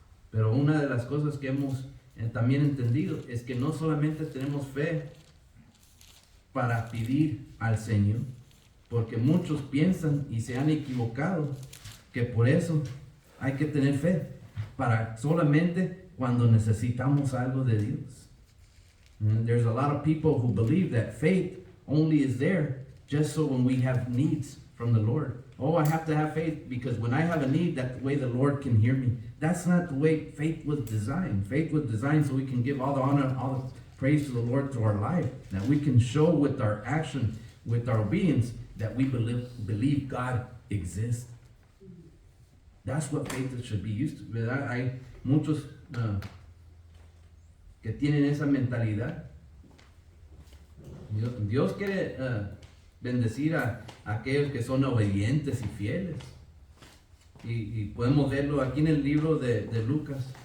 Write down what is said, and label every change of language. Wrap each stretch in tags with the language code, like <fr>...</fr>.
<es>Pero una de las cosas que hemos también entendido es que no solamente tenemos fe para pedir al Señor, porque muchos piensan y se han equivocado que por eso hay que tener fe para solamente cuando necesitamos algo de Dios.</es> <en>And there's a lot of people who believe that faith only is there just so when we have needs from the Lord. Oh, I have to have faith because when I have a need, that's the way the Lord can hear me. That's not the way faith was designed. Faith was designed so we can give all the honor, all the praise to the Lord through our life. That we can show with our action, with our obedience, that we believe God exists. That's what faith should be used to.</en> <es>¿Verdad? Hay muchos que tienen esa mentalidad. Dios quiere bendecir a aquellos que son obedientes y fieles. Y podemos verlo aquí en el libro de Lucas.</es>